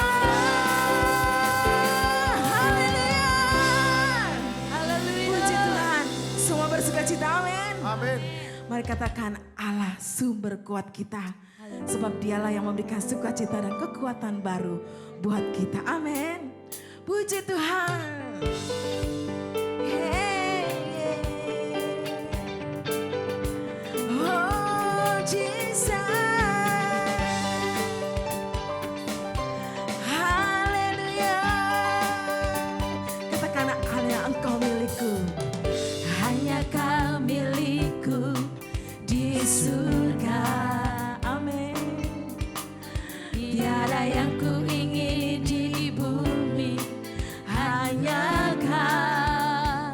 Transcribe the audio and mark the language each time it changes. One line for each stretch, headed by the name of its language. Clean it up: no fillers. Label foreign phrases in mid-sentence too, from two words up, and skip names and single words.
Indonesian: Haleluya, haleluya. Puji Tuhan, semua bersuka cita. Amin. Amin. Mari katakan Allah sumber kuat kita. Sebab Dialah yang memberikan sukacita dan kekuatan baru buat kita. Amin. Puji Tuhan.
English: Hey, oh Jesus.
Indonesian: Haleluya. Katakan hanya Engkau milikku. Hanya Kau milikku di surga. Amin. Tiada yang ku ingin di bumi, hanya Kau.